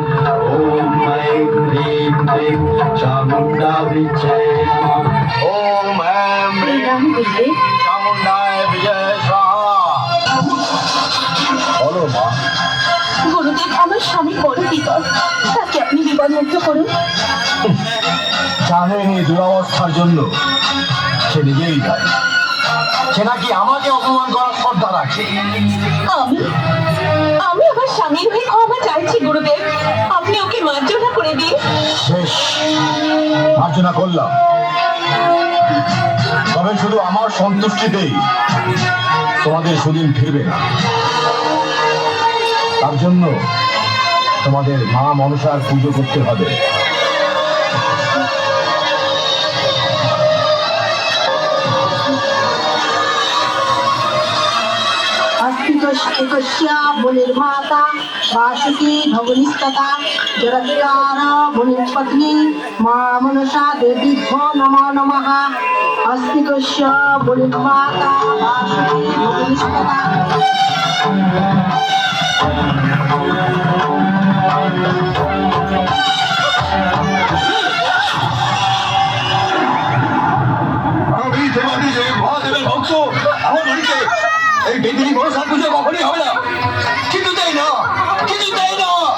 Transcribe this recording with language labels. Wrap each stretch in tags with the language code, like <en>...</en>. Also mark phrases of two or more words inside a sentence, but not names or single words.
<sa>ओम ऐं ह्रीं क्लीं चामुंडा विच्चे नमः। ओम ऐं ह्रीं</sa> <bn>রাম গুরুদেব,</bn> <sa>चामुंडाय विजय स्वाहा।</sa> <bn>বলো মা। গুরুদেব, আমার স্বামী বড় বিপদ, তাকে আপনি বিপদমুক্ত করুন। জানেন এই দুরবস্থার জন্য সে নিজেই দায়ী। সে নাকি আমাকে অপমান করার শ্রদ্ধা রাখে। আমি আমি আমার স্বামীর হয়ে ক্ষমা চাইছি গুরুদেব, আপনি ওকে মার্জনা করে দিন। শেষ, মার্জনা করলাম, তবে শুধু আমার সন্তুষ্টিতেই তোমাদের সুদিন ফিরবে না। তার জন্য তোমাদের মা মনসার পুজো করতে হবে।</bn> <sa>अस्तिकस्या मुनिर्माता वासुकी भवनिस्तता जगत्कार मुनिपत्नी मा मनसा देवीभ्यो नमो नमः। अस्तिकस्या मुनिर्माता वासुकी भवनिस्तता</sa> <bn>আমি দেবাদিদেব মহাদেবের ভক্ত। আমার বাড়িতে এই বেদিনী মনসা পুজো কখনই হবে না। কিছুতেই না, কিছুতেই না।</bn>